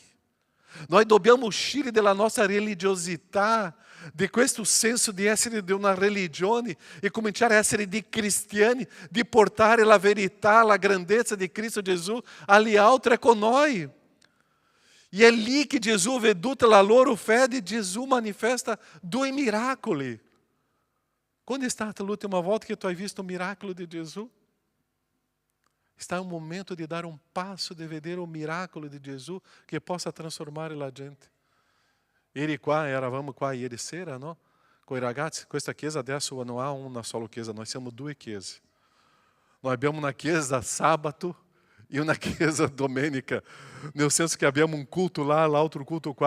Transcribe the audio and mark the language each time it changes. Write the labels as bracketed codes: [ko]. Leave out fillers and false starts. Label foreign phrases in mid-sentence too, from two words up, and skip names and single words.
[it] Noi dobbiamo uscire dalla nostra religiosità, di questo senso di essere di una religione e cominciare a essere di cristiani, di portare la verità, la grandezza di Cristo Gesù agli altri, è con noi. E è lì che Gesù, veduta la loro fede, Gesù manifesta 2 miracoli. Quando è stata l'ultima volta che tu hai visto un miracolo di Gesù? [pt] Está um momento de dar um passo, de [it] vedere un miracolo di Gesù che possa trasformare la gente. Ieri qua, eravamo qua ieri sera, no? Con i ragazzi, questa chiesa adesso non ha una sola chiesa, noi siamo 2 chiese. Noi abbiamo una chiesa sabato e una chiesa domenica, nel senso che abbiamo un culto lá, l'altro culto qua.